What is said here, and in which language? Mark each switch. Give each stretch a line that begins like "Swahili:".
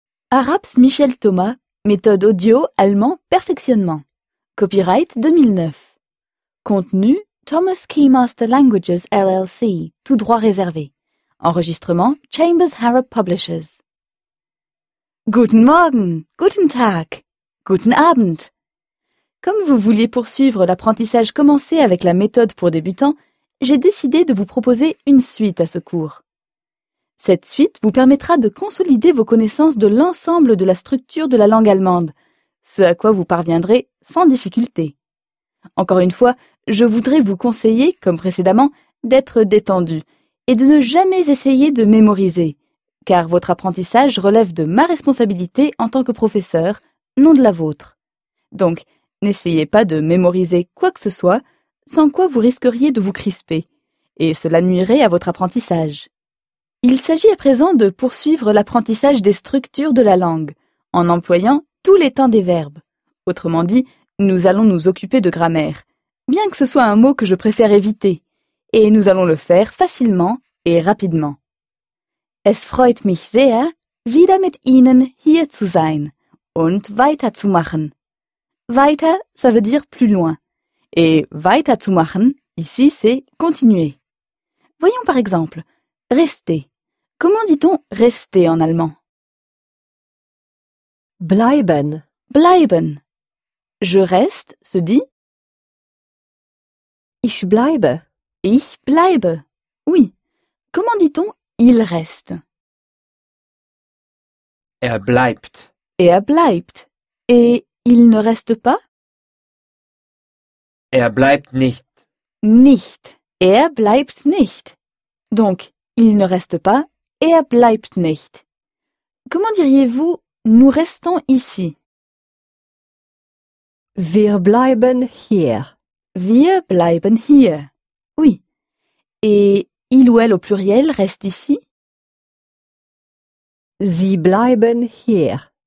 French: Araps Michel Thomas, méthode audio allemand perfectionnement. Copyright 2009. Contenu Thomas Key Master Languages LLC, tout droit réservé. Enregistrement Chambers Harrop Publishers.
German: Guten Morgen, guten Tag, guten Abend.
French: Comme vous vouliez poursuivre l'apprentissage commencé avec la méthode pour débutants, j'ai décidé de vous proposer une suite à ce cours. Cette suite vous permettra de consolider vos connaissances de l'ensemble de la structure de la langue allemande, ce à quoi vous parviendrez sans difficulté. Encore une fois, je voudrais vous conseiller, comme précédemment, d'être détendu et de ne jamais essayer de mémoriser, car votre apprentissage relève de ma responsabilité en tant que professeur, non de la vôtre. Donc, n'essayez pas de mémoriser quoi que ce soit, sans quoi vous risqueriez de vous crisper, et cela nuirait à votre apprentissage. Il s'agit à présent de poursuivre l'apprentissage des structures de la langue, en employant tous les temps des verbes. Autrement dit, nous allons nous occuper de grammaire, bien que ce soit un mot que je préfère éviter, et nous allons le faire facilement et rapidement.
German: Es freut mich sehr, wieder mit Ihnen hier zu sein und weiterzumachen.
French: Weiter, ça veut dire plus loin, et weiterzumachen, ici, c'est continuer. Voyons par exemple. Rester. Comment dit-on rester en allemand?
German: Bleiben.
French: Bleiben. Je reste se dit?
German: Ich bleibe. Ich bleibe.
French: Oui. Comment dit-on il reste?
German: Er bleibt. Er bleibt.
French: Et il ne reste pas?
German: Er bleibt nicht. Nicht. Er bleibt nicht.
French: Donc, il ne reste pas,
German: er bleibt nicht.
French: Comment diriez-vous, nous restons ici?
German: Wir bleiben hier. Wir bleiben hier. Oui.
French: Et il ou elle au pluriel reste ici?
German: Sie bleiben hier.